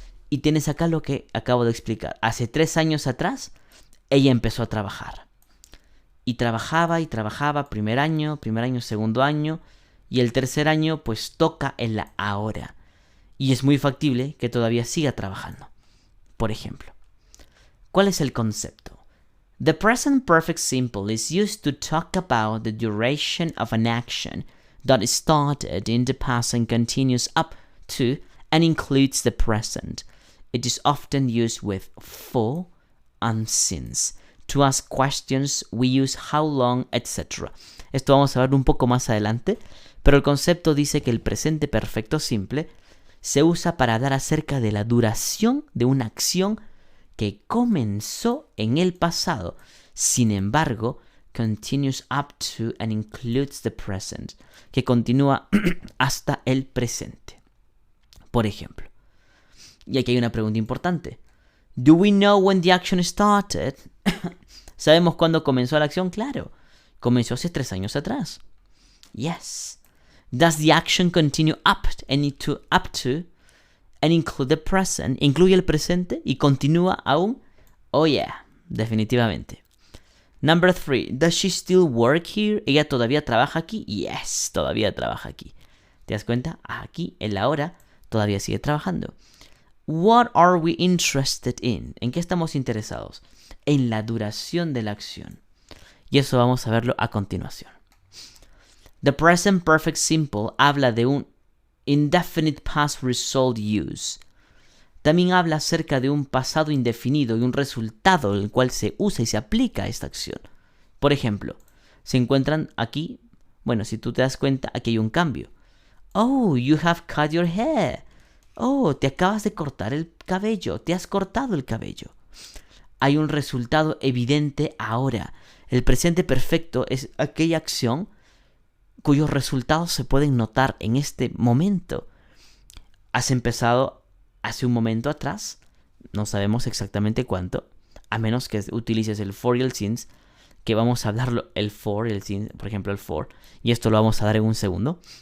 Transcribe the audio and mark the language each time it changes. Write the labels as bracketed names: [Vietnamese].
[Spanish] Y tienes acá lo que acabo de explicar. Hace 3 años atrás, ella empezó a trabajar. Y trabajaba, primer año, segundo año, y el tercer año pues toca el ahora. Y es muy factible que todavía siga trabajando. Por ejemplo, ¿cuál es el concepto? [English] The present perfect simple is used to talk about the duration of an action that started in the past and continues up to and includes the present. It is often used with for and since. To ask questions, we use how long, etc. [Spanish] Esto vamos a ver un poco más adelante, pero el concepto dice que el presente perfecto simple se usa para hablar acerca de la duración de una acción que comenzó en el pasado. Sin embargo, [English] continues up to and includes the present, [Spanish] que continúa hasta el presente. Por ejemplo, y aquí hay una pregunta importante. [English] Do we know when the action started? [Spanish] ¿Sabemos cuándo comenzó la acción? Claro. Comenzó hace 3 años atrás. [English] Yes. Does the action continue up to and include the present? [Spanish] ¿Incluye el presente y continúa aún? [English] Oh yeah, [Spanish] definitivamente. [English] Number 3. Does she still work here? [Spanish] ¿Ella todavía trabaja aquí? Yes, todavía trabaja aquí. ¿Te das cuenta? Aquí, en la hora, todavía sigue trabajando. [English] What are we interested in? [Spanish] ¿En qué estamos interesados? En la duración de la acción. Y eso vamos a verlo a continuación. [English] The present perfect simple [Spanish] habla de un [English] indefinite past result use. [Spanish] También habla acerca de un pasado indefinido y un resultado en el cual se usa y se aplica esta acción. Por ejemplo, se encuentran aquí, bueno, si tú te das cuenta, aquí hay un cambio. [English] Oh, you have cut your hair. [Spanish] Oh, te acabas de cortar el cabello, te has cortado el cabello. Hay un resultado evidente ahora. El presente perfecto es aquella acción cuyos resultados se pueden notar en este momento. Has empezado hace un momento atrás, no sabemos exactamente cuánto, a menos que utilices el for y el since, que vamos a hablarlo, el for y el since, por ejemplo el for, y esto lo vamos a dar en un segundo.